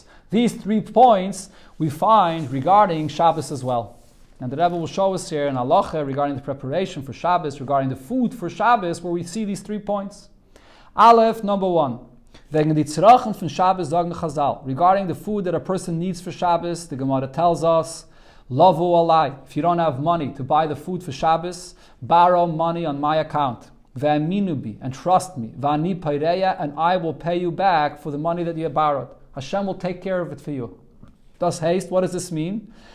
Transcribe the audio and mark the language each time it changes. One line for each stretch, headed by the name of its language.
English: These 3 points we find regarding Shabbos as well. And the Rebbe will show us here in Halacha regarding the preparation for Shabbos, regarding the food for Shabbos, where we see these 3 points. Aleph, number 1.
Yiddish: Wegen die Tzrachen von Shabbos sagen Chazal.
English: Regarding the food that a person needs for Shabbos, the Gemara tells us,
Hebrew: Lavu alai.
English: If you don't have money to buy the food for Shabbos, borrow money on my account.
Hebrew: Ve'aminu bi,
English: and trust me.
Hebrew: Va'ani peireya,
English: and I will pay you back for the money that you have borrowed. Hashem will take care of it for you.
Yiddish: Das heißt,
English: what does this mean?